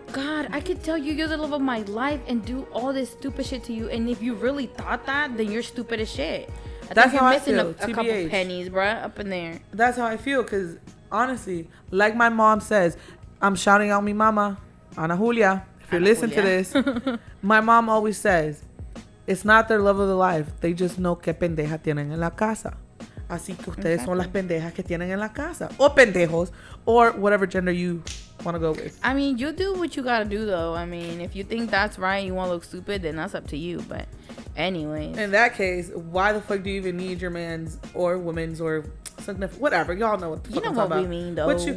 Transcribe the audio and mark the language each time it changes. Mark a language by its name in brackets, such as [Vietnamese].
[English] God, I could tell you're the love of my life and do all this stupid shit to you, and if you really thought that, then you're stupid as shit. That's how I missing feel. a couple pennies, bruh, up in there. That's how I feel, because honestly, like my mom says, I'm shouting out mi mama, Ana Julia, if you're listening to this, my mom always says, it's not their love of the life. They just know [Spanish] qué pendeja tienen en la casa. Así que ustedes son las pendejas que tienen en la casa. O pendejos. [English] Or whatever gender you want to go with. I mean, you do what you gotta do, though. I mean, if you think that's right, you want to look stupid, then that's up to you. But anyways. In that case, why the fuck do you even need your man's or woman's or significant, whatever? Y'all know what the fuck I'm talking about. You know what we mean, though.